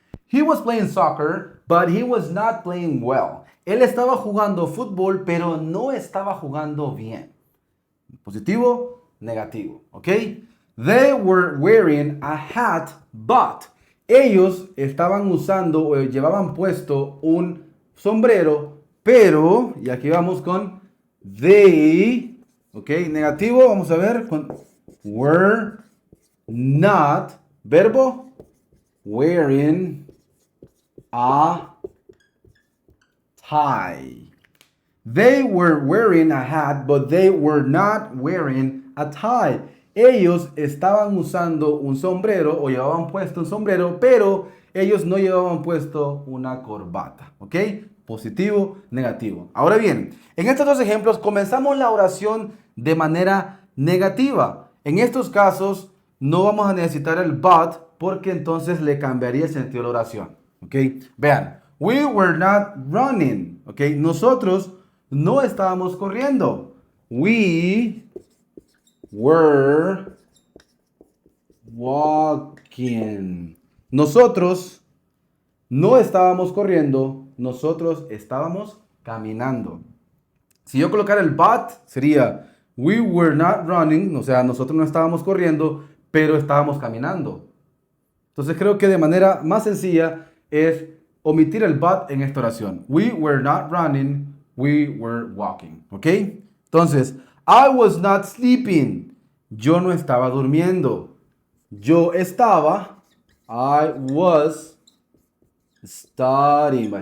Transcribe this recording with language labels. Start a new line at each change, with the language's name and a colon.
English: He was playing soccer, but he was not playing well.
Spanish: Él estaba jugando fútbol, pero no estaba jugando bien. Positivo, negativo, ¿ok?
English: They were wearing a hat, but
Spanish: ellos estaban usando o llevaban puesto un sombrero, pero, y aquí vamos con they, ¿ok? Negativo, vamos a ver, con were not, verbo,
English: wearing a tie. They were wearing a hat, but they were not wearing a tie.
Spanish: Ellos estaban usando un sombrero o llevaban puesto un sombrero, pero ellos no llevaban puesto una corbata. ¿Ok? Positivo, negativo. Ahora bien, en estos 2 ejemplos comenzamos la oración de manera negativa. En estos casos no vamos a necesitar el but porque entonces le cambiaría el sentido de la oración. ¿Ok?
English: Vean, we were not running.
Spanish: ¿Ok? Nosotros no estábamos corriendo.
English: We were walking.
Spanish: Nosotros no estábamos corriendo, nosotros estábamos caminando. Si yo colocara el but, sería
English: we were not running,
Spanish: o sea, nosotros no estábamos corriendo, pero estábamos caminando. Entonces creo que de manera más sencilla es omitir el but en esta oración.
English: We were not running, we were walking. ¿Ok?
Spanish: Entonces,
English: I was not sleeping.
Spanish: Yo no estaba durmiendo.
English: Yo estaba, I was studying.